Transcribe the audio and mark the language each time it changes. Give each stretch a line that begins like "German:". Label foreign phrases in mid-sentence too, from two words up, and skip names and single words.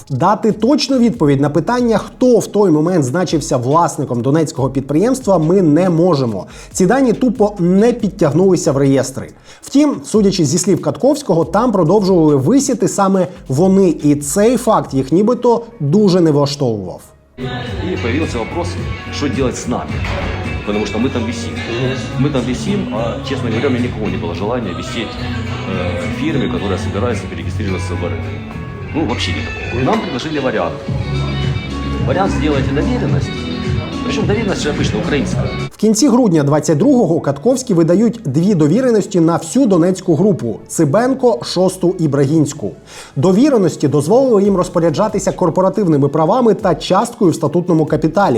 Ukrainian: Дати точну відповідь на питання, хто в той момент значився власником донецького підприємства, ми не можемо. Ці дані тупо не підтягнулися в реєстри. Втім, судячи зі слів Катковського, там продовжували висіти саме вони, і цей факт їх нібито дуже не влаштовував.
Russian: И появился вопрос, что делать с нами, потому что мы там висим. Мы там висим, а, честно говоря, у меня никого не было желания висеть в фирме, которая собирается перерегистрироваться в РФ. Ну, вообще никакого. Нам предложили вариант. Вариант сделайте доверенность.
Ukrainian: Причому довіреність же обычно українська. В кінці грудня 22-го Катковські видають дві довіреності на всю Донецьку групу – Цибенко, Шосту і Брагінську. Довіреності дозволили їм розпоряджатися корпоративними правами та часткою в статутному капіталі.